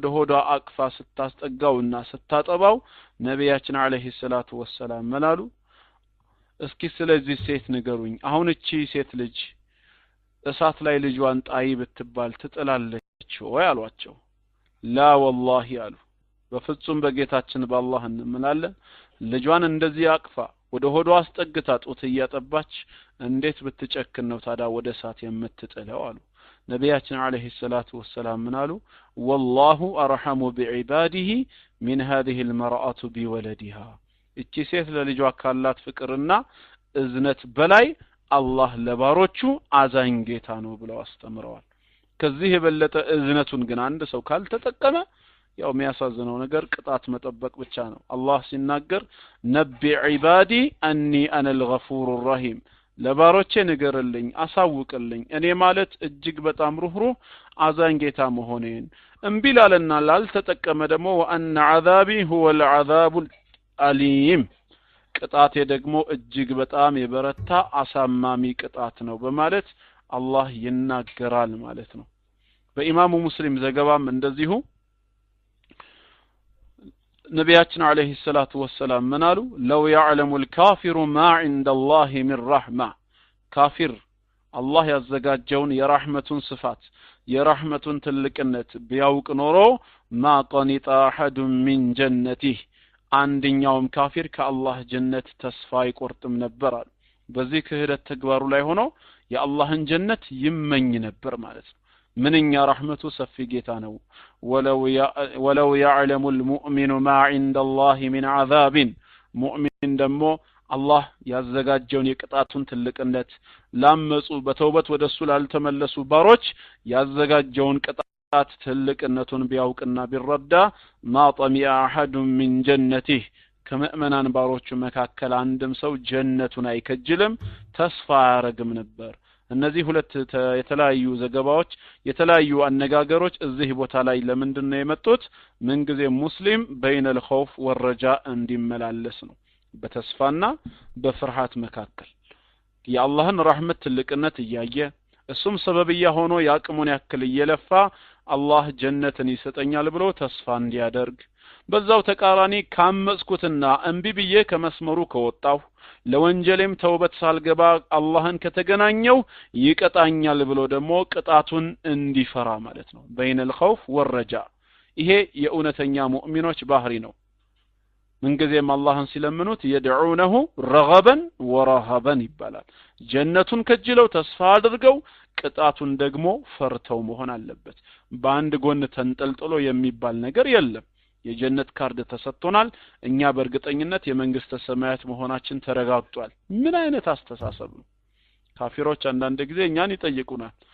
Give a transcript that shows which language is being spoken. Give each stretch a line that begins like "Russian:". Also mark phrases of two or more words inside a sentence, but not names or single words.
Amharic: ሆዷ አቅፋ ስታስጠጋውና ስታጠባው ነቢያችን
Arabic: عليه الصلاة والسلام
Amharic: መላሉ እስኪ ስለዚህ ሴት ንገሩኝ አሁን እቺ ሴት ልጅ እሳት ላይ ልጇን ጣይ ብትባል ትጥላለች ወይ አሏቸው
Arabic: لا والله
Amharic: አሉ በፍጹም በጌታችን በአላህ እንምላለን ልጇን እንደዚህ አቅፋ ወደ ሆዷ አስጠግታ ጡት እያጠባች እንዴት ብትጨክን ነው ታዳ ወደ እሳት የምትጥለው አሉ ነቢያችን
Arabic: عليه الصلاة والسلام
Amharic: ምናሉ
Arabic: والله ارحم بعباده من هذه المرأة بولدها
Amharic: እቺ ሴት ለልጇ ካላት ፍቅርና እዝነት በላይ አላህ ለባሮቹ አዛኝ ጌታ ነው ብለው አስተምረዋል ከዚህ የበለጠ እዝነቱን ግን አንድ ሰው ካልተጠቀመ ያው የሚያሳዝነው ነገር ቅጣት መጠበቅ ብቻ ነው አላህ ሲናገር
Arabic: نبئ عبادي أني أنا الغفور الرحيم
Amharic: ለባሮቼ ንገርልኝ አሳውቅልኝ እኔ ማለት እጅግ በጣም ሩህሩህ አዛኝ ጌታ መሆኔን እንቢላልና ላልተጠቀመ ደግሞ
Arabic: وأن عذابي هو العذاب الأليم
Amharic: ቅጣቴ ደግሞ እጅግ በጣም የበረታ አሳማሚ ቅጣት ነው በማለት አላህ ይናገራል ማለት ነው በኢማሙ ሙስሊም ዘገባም እንደዚሁ ነቢያችን
Arabic: عليه الصلاة والسلام
Amharic: ምናሉ
Arabic: لو يعلم الكافر ما عند الله من رحمة
Amharic: ካፊር አላህ ያዘጋጀውን የራህመቱን ስፋት የራህመቱን ትልቅነት ቢያውቅ ኖሮ
Arabic: ما قنط احد من جنته
Amharic: አንደኛውም ካፊር ከአላህ ጀነት ተስፋ ይቆርጥም ነበር አሉ በዚህ ክህደት ተግባሩ ላይ ሆኖ የአላህን ጀነት ይመኝ ነበር ማለት ነው ምንኛ ረህመቱ ሰፊ ጌታ ነው
Arabic: ولو يعلم المؤمن ما عند الله من عذاب
Amharic: ሙእሚን ደግሞ አላህ ያዘጋጀውን የቅጣቱን ትልቅነት ላመጹ በተውበት ወደሱ ላልተመለሱ ባሮች ያዘጋጀውን ቅጣት ትልቅነቱን ቢያውቅና ቢረዳ
Arabic: ما طمع احد من جنته
Amharic: ከመእመናን ባሮቹ መካከል አንድም ሰው ጀነቱን አይከጅልም ተስፋ ያረግም ነበር እነዚህ ሁለት የተለያዩ ዘገባዎች የተለያዩ አነጋገሮች እዚህ ቦታ ላይ ለምንድነው የመጡት ምን ጊዜ ሙስሊም
Arabic: بين الخوف والرجاء
Amharic: እንዲመላለስ ነው በተስፋና በፍርሃት መካከል የአላህን ረህመት ትልቅነት እያየ እሱም ሰበብያ ሆኖ ያቅሙን ያክል እየለፋ አላህ ጀነትን ይሰጠኛል ብሎ ተስፋ እንዲያደርግ በዛው ተቃራኒ ካመጽኩትና እንቢ ብዬ ከመስመሩ ከወጣው ለወንጀሌም ተውበት ሳልገባ አላህን ከተገናኘው ይቀጣኛል ብሎ ደግሞ ቅጣቱን እንዲፈራ ማለት ነው
Arabic: بين الخوف
Amharic: والرجاء ይሄ የኡነተኛ ሙእሚኖች ባህሪ ነው ምንጊዜም አላህን ሲለምኑት
Arabic: يدعونه رغبا ورهبا
Amharic: ይባላል ጀነቱን ከጅለው ተስፋ አድርገው ቅጣቱን ደግሞ ፈርተው መሆን አለበት በአንድ ጎን ተንጠልጥሎ የሚባል ነገር የለም የጀነት ካርድ ተሰጥቶናል እኛ በእርግጠኝነት የመንግስተ ሰማያት መሆናችን ተረጋግጧል ምን አይነት አስተሳሰብ ነው ካፊሮች አንዳንድ ጊዜ እኛን ይጠይቁናል